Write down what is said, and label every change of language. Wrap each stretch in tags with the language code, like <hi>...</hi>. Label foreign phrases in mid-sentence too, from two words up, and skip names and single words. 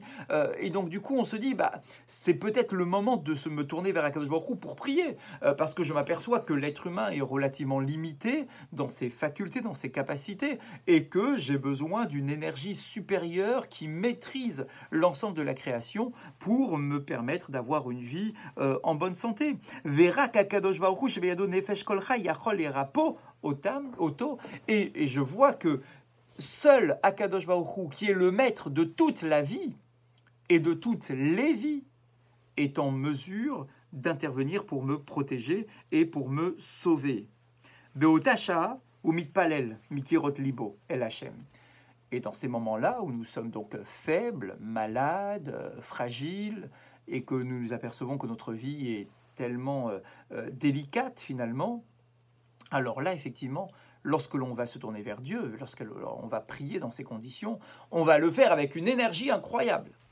<fr>Et donc, du coup, on se dit, c'est peut-être le moment de me tourner vers</fr> <he>הקדוש ברוך הוא</he> <fr>pour prier, parce que je m'aperçois que l'être humain est relativement limité dans ses facultés, dans ses capacités, et que j'ai besoin d'une énergie supérieure qui maîtrise l'ensemble de la création pour me permettre d'avoir une vie en bonne santé.</fr> <he>וירא כהקדוש ברוך הוא שבידו נפש כולכה יכול ארפא אותו.</he> <fr>Et je vois que seul</fr> <he>הקדוש ברוך הוא,</he> <fr>qui est le maître de toute la vie et de toutes les vies, est en mesure d'intervenir pour me protéger et pour me sauver.</fr> <he>באותה שעה הוא מתפלל מקירות ליבו אל השם.</he> <fr>Et dans ces moments-là, où nous sommes donc faibles, malades, fragiles, et que nous nous apercevons que notre vie est tellement délicate finalement, alors là, effectivement, lorsque l'on va se tourner vers Dieu, lorsqu'on va prier dans ces conditions, on va le faire avec une énergie incroyable.</fr>